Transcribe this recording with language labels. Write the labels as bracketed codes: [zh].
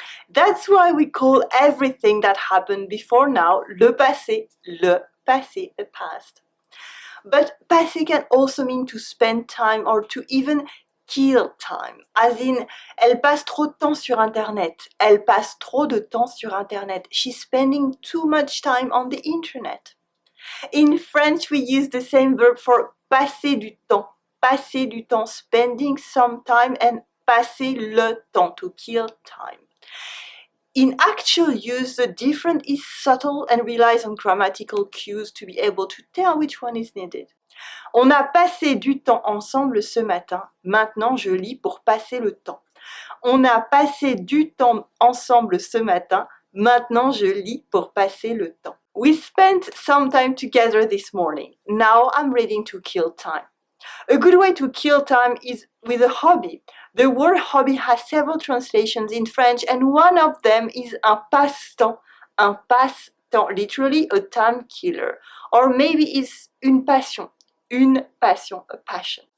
[en] That's why we call everything that happened before now le passé, the past. But passer can also mean to spend time or to even kill time. [fr] As in, elle passe trop de temps sur Internet. Elle passe trop de temps sur Internet. [en] She's spending too much time on the internet. In French, we use the same verb for passer du temps. Passer du temps, spending some time, and passer le temps, to kill time. In actual use, the difference is subtle and relies on grammatical cues to be able to tell which one is needed. [fr] On a passé du temps ensemble ce matin. Maintenant, je lis pour passer le temps. On a passé du temps ensemble ce matin. Maintenant, je lis pour passer le temps. [en] We spent some time together this morning. Now I'm reading to kill time. A good way to kill time is with a hobby. The word hobby has several translations in French, and one of them is un passe-temps. Un passe-temps, literally a time killer. Or maybe it's une passion, a passion.